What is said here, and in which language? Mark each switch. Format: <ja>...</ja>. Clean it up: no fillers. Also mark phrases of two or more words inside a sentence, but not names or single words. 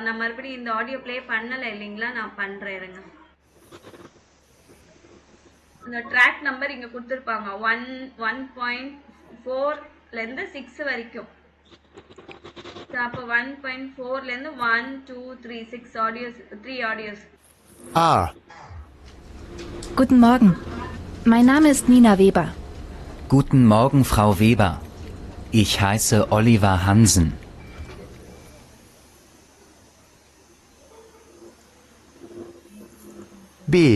<ta>நான் மறுபடியும் இந்த ஆடியோ ப்ளே பண்ணல இல்லைங்களா, நான் பண்றேன் இருங்க. இந்த</ta> <en>track number</en> <ta>இங்க கொடுத்திருப்பாங்க 1.4ல இருந்து 6 வரைக்கும். அப்போ 1.4ல இருந்து 1 2 3 6 ஆடியோஸ், 3 ஆடியோஸ்.</ta> <de>Guten Morgen. Mein Name ist Nina Weber. Guten Morgen, Frau Weber. Ich heiße Oliver Hansen. B.</de>